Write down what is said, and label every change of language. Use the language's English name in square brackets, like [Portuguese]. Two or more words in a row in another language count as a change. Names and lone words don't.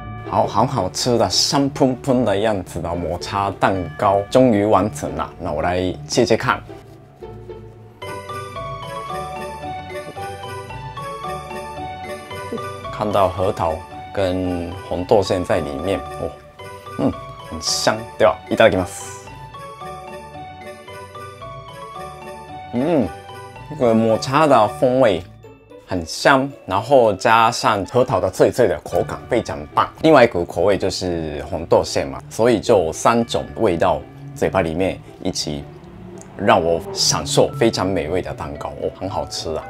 [Chinese] 好好吃的香喷喷的样子的抹茶蛋糕终于完成了，那我来切切看。看到核桃跟红豆馅在里面哦，很香，对吧？ [Japanese] いただきます。 [Chinese] 这个抹茶的风味很香，然后加上核桃的脆脆的口感非常棒。另外一个口味就是红豆馅嘛，所以就3种味道嘴巴里面一起让我享受非常美味的蛋糕哦，很好吃啊！